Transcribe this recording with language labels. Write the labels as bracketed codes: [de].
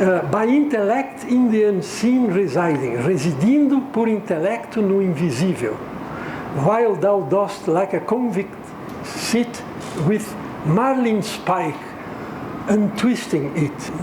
[en] By intellect in the unseen residing. [pt] Residindo por intelecto no invisível. [en] While thou dost like a convict sit with marlin spike untwisting it.